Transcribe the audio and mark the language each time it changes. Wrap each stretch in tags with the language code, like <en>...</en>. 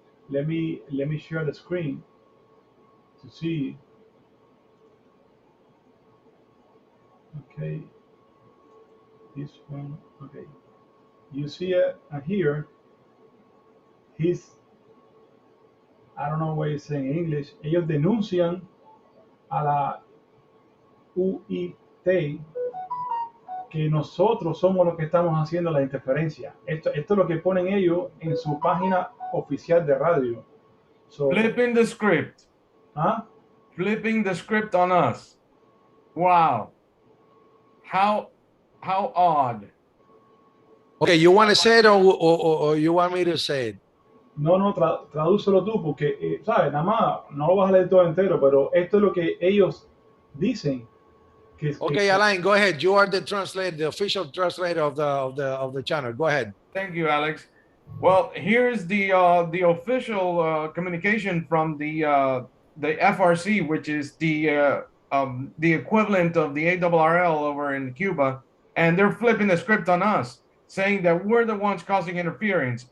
<en>Let me share the screen to see. Okay, this one. Okay, you see it here. I don't know what he's saying in English.</en> <es>Ellos denuncian a la UIT que nosotros somos los que estamos haciendo la interferencia. Esto es lo que ponen ellos en su página oficial de radio.</es> <en>So, Flipping the script. Huh? Flipping the script on us. Wow. How odd. Okay, you want to say it or you want me to say it?</en> <es>No, tradúcelo tú porque, ¿sabes? Nada más, no lo vas a leer todo entero, pero esto es lo que ellos dicen.</es> <en>Okay, Alain, go ahead. You are the translator, the official translator of the channel. Go ahead. Thank you, Alex. Well, here's the official communication from the FRC, which is the equivalent of the ARRL over in Cuba, and they're flipping the script on us, saying that we're the ones causing interference.</en>